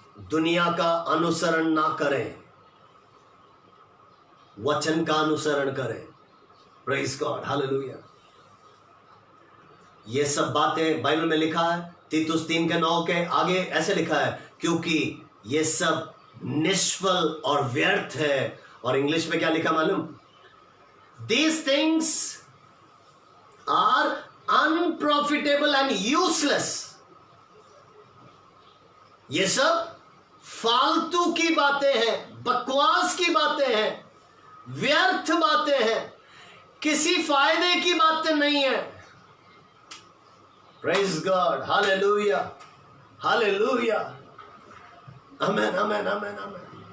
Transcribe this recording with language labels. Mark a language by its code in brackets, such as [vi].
[hi] दुनिया का अनुसरण ना करें, वचन का अनुसरण करें। [en] Praise God, hallelujah. [hi] ये सब बातें बाइबल में लिखा है। तीतुस 3:9 के आगे ऐसे लिखा है, क्योंकि ये सब निष्फल और व्यर्थ है। और इंग्लिश में क्या लिखा मालूम? [en] These things are unprofitable and useless. [hi] ये सब फालतू की बातें हैं, बकवास की बातें हैं, व्यर्थ बातें हैं, किसी फायदे की बातें नहीं है। [en] Praise God, Hallelujah, Hallelujah, Amen, Amen, Amen, Amen.